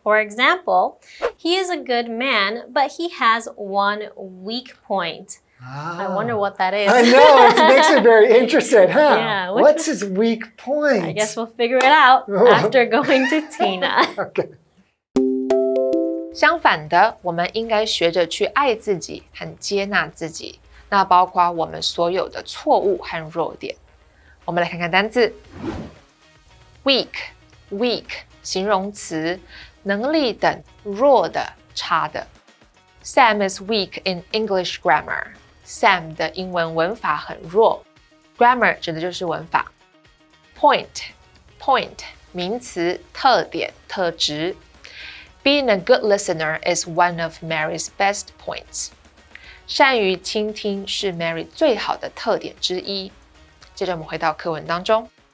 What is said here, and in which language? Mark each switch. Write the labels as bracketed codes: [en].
[en] For example, he is a good man, but he has one weak point. I wonder what that is. I know. It makes me very interested, huh? Yeah. What's his weak point? I guess we'll figure it out after going to Tina. Okay. [zh] 相反的，我们应该学着去爱自己和接纳自己，那包括我们所有的错误和弱点。我们来看看单字 weak 形容词，能力等弱的、差的。 [en] Sam is weak in English grammar. [zh] Sam 的英文文法很弱 ，grammar 指的就是文法。 Point 名词，特点、特质。 [en] Being a good listener is one of Mary's best points. [zh] 善于倾听是 Mary 最好的特点之一。接着我们回到课文当中。